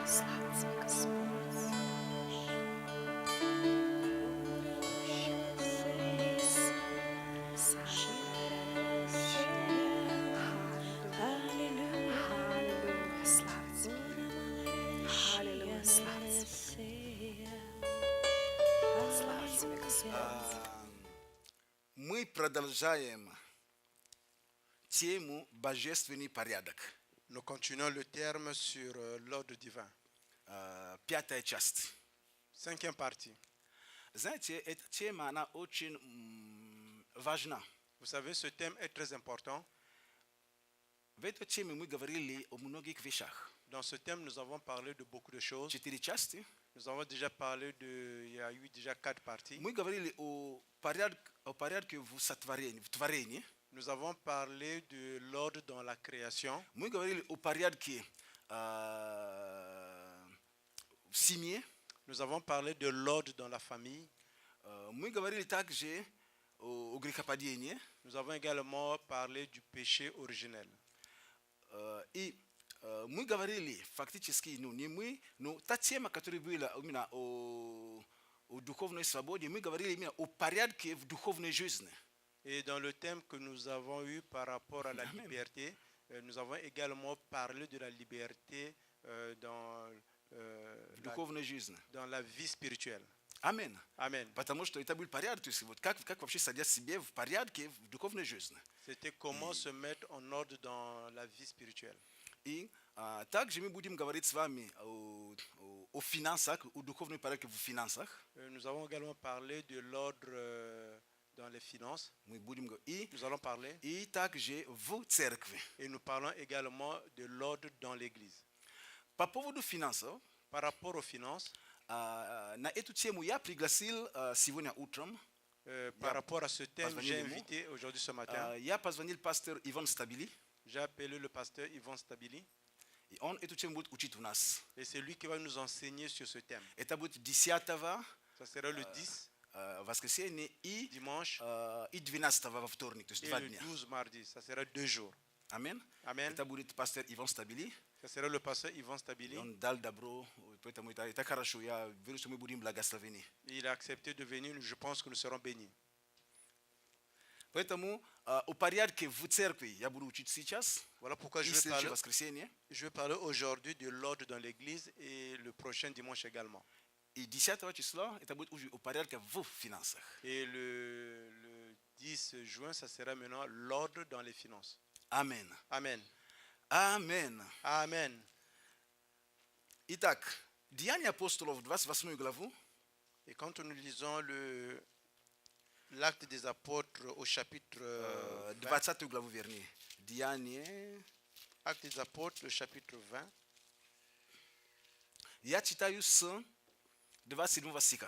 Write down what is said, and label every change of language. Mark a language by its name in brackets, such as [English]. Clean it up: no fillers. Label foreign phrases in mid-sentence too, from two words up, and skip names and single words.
[Russian] Слава Тебе, Господь. Аллилуйя. Слава Тебе. Аллилуйя. Слава Тебе. Слава Тебе, Господь. Мы продолжаем тему «Божественный порядок». [French] Nous continuons le terme sur l'ordre divin. [Russian] Пятая часть. [French] Cinquième partie. [Russian] Знаете, эта тема, она очень важна. [French] Vous savez, ce thème est très important. [Russian] В этой теме мы говорили о многих вещах. [French] Dans ce thème, nous avons parlé de beaucoup de choses. [Russian] 4 части. [French] Nous avons déjà parlé il y a eu déjà 4 parties. [Russian] Мы говорили о порядке в творении. [French] Nous avons parlé de l'ordre dans la création. [Russian] Мы говорили о порядке в семье. [French] Nous avons parlé de l'ordre dans la famille. [Russian] Мы говорили также о грехопадении. [French] Nous avons également parlé du péché originel. [Russian] И мы говорили фактически, не мы, но та тема, которая была именно о духовной свободе, мы говорили именно о порядке в духовной жизни. [French] Et dans le thème que nous avons eu par rapport à la Amen. liberté, nous avons également parlé de la liberté dans [Russian] Духовной жизни. [French] dans la vie spirituelle. [Russian] Аминь. [French] Amen. [Russian] Потому что это был порядок, то есть вот как вообще садиться себе в порядке в духовной жизни. [French] C'était comment se mettre en ordre dans la vie spirituelle. [Russian] И также мы будем говорить с вами о финансах, о духовной порядке в финансах. [French] Nous avons également parlé de l'ordre dans les finances. [Russian] Мы будем говорить [French] Nous allons parler [Russian] и также в церкви. [French] et nous parlons également de l'ordre dans l'église. [Russian] По поводу финансов, [French] Par rapport aux finances, [Russian] на эту тему я пригласил сегодня утром. [French] par rapport à ce thème, [Russian] позвонили [French] j'ai [Russian] ему. [French] invité aujourd'hui ce matin, [Russian] Я позвонил пастор Иван Стабили, [French] j'ai appelé le pasteur Yvan Stabili [Russian] и он эту тему будет учить у нас. [French] et c'est lui qui va nous enseigner sur ce thème. [Russian] Это будет 10 [French] Ça sera le 10 [Russian] воскресенье и [French] dimanche [Russian] 12 во вторник, то есть [French] et 2 le [Russian] дня. [French] 12 mardi. Ça sera 2 jours. [Russian] Аминь. [French] Amen. [Russian] Это будет пастор Иван Стабили. [French] Ça sera le pasteur Yvan [Russian] И [French] Stabili. [Russian] он дал добро, поэтому это хорошо. Я верю, что мы будем благословены. [French] Il a accepté de venir. Je pense que nous serons bénis. [Russian] Поэтому о порядке в церкви я буду учить сейчас. [French] Voilà pourquoi [Russian] И следующее воскресенье. [French] je vais parler aujourd'hui de l'ordre dans l'église et le prochain dimanche également. [Russian] И 10 числа это будет уже о порядке в финансах. [French] Et le 10 juin, ça sera maintenant l'ordre dans les finances. [Russian] Аминь. [French] Amen. [Russian] Аминь. [French] Amen. [Russian] Итак, Деяния апостолов, 28 главу. [French] Et quand nous lisons l'acte des apôtres au chapitre 20, [Russian] 20 главу, вернее. Деяния. [French] acte des apôtres, le chapitre 20, [Russian] Я читаю с 27 стиха.